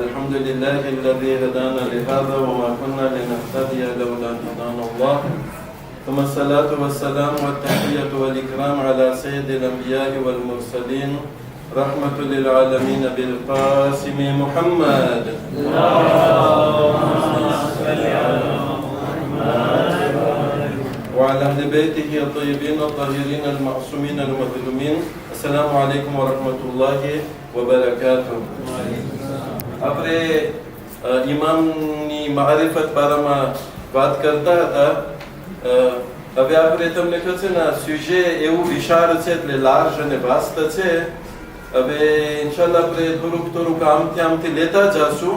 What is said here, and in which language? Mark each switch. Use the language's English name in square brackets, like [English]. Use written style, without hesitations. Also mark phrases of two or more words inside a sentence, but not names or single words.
[Arabic] الحمد لله الذي هدانا لهذا وما كنا لنهتدي لولا أن هدانا الله ثم الصلاة والسلام والتحية والإكرام على سيد الأنبياء والمرسلين رحمة للعالمين بالقاسم محمد وعلى أهل بيته الطيبين الطاهرين المعصومين المظلومين. السلام عليكم ورحمة الله وبركاته. [Gujarati] આપણે ઇમામની મારિફત બારામાં વાત કરતા હતા. હવે આપણે તમને કહે છે ને સુજે એવું વિશાળ છે એટલે લાર્જ અને વાસ્ત છે. હવે ઇન્શાલ્લાહ આપણે થોડુંક આમથી લેતા જશું.